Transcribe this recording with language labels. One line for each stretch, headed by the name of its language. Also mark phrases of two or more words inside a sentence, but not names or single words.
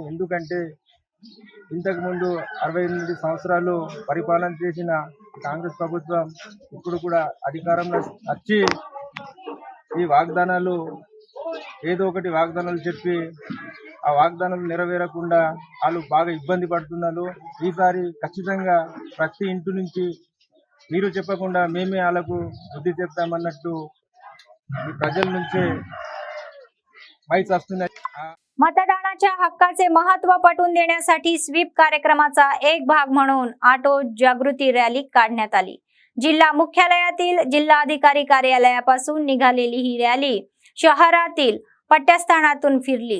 Telugu: ఎందుకంటే ఇంతకుముందు 68 సంవత్సరాలు పరిపాలన చేసిన కాంగ్రెస్ ప్రభుత్వం ఇప్పుడు కూడా అధికారంలో వచ్చి ఈ వాగ్దానాలు ఏదో ఒకటి వాగ్దానాలు చెప్పి ఆ వాగ్దానాలు నెరవేరకుండా వాళ్ళు బాగా ఇబ్బంది పడుతున్నారు. ఈసారి ఖచ్చితంగా ప్రతి ఇంటి నుంచి మీరు చెప్పకుండా మేమే వాళ్ళకు బుద్ధి చెప్తామన్నట్టు ఈ प्रजल నుంచే माहिती वస్తున్నాయి.
Marathi: मतदानाच्या हक्काचे महत्त्व पटवून देण्यासाठी स्वीप कार्यक्रमाचा एक भाग म्हणून ऑटो जागृती रॅली काढण्यात आली. जिल्हा मुख्यालयातील जिल्हाधिकारी कार्यालयापासून निघालेली ही रॅली शहरातील पट्ट्यास्थानातून फिरली.